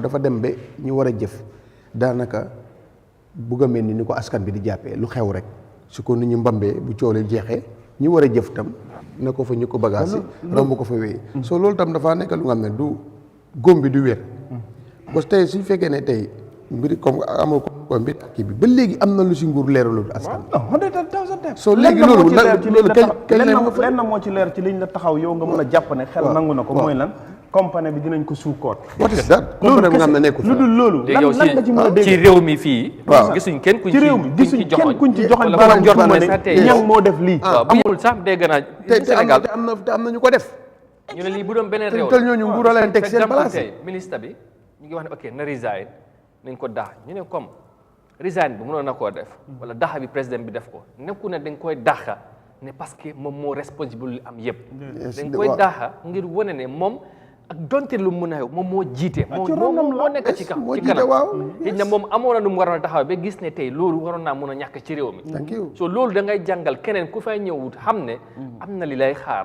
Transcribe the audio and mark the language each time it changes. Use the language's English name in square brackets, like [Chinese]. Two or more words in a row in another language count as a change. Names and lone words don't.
[Wolof] dafa dem ba ñu war a jëf daanaka bugg a mel ni ko askan bi di jàppee lu xew rek su ko nit ñi mbambee bu coolee jeexee ñi war a jëf tam na ko fa ñu ko bagage yi romb ko fa wéy so loolu tam dafa nekk lu nga xam ne du góom bi du wér [French] parce que [Wolof] tey suñu fekkee ne tey mbiri comme amoo ko mbir ak kii bi ba léegi am na lu si nguur leeralul askan so léegi loolu lenn moo ci leer ci liñ la taxaw yow nga mën a jàpp ne xel nangu na ko mooy lan compagnie bi dinañ ko suukoot [English] what is that [Wolof] compagnie bi nga xam ne nekkul lu dul loolu lan nga ci mën a dégg ci réew mi fii gisuñ kenn kuñ ci joxoñ baaraam jot ma ne ñang moo def lii amul sax dégg naa Sénégal te am na ñu ko def ñu ne lii bu doon beneen réew te ñooñu nguur a leen teg seen place ministre bi ñu ngi wax ne ok na resign nañ ko dax ñu ne comme resign bi mënoon na koo def wala daxa bi président bi def ko nekku ne dañ koy daxa ne [French] parce que [Wolof] moom moo responsable li am yëpp dañ koy daxa ngir wane ne moom ak donte lu mu mën a xew moom moo jiite moom moo nekk ci kanam xëy na moom amoon na nu mu waroon a taxaw ba gis ne tey loolu waroon naa mën a ñàkk ci réew mi so loolu da ngay jàngal keneen ku fay ñëwut xam ne am na li lay xaar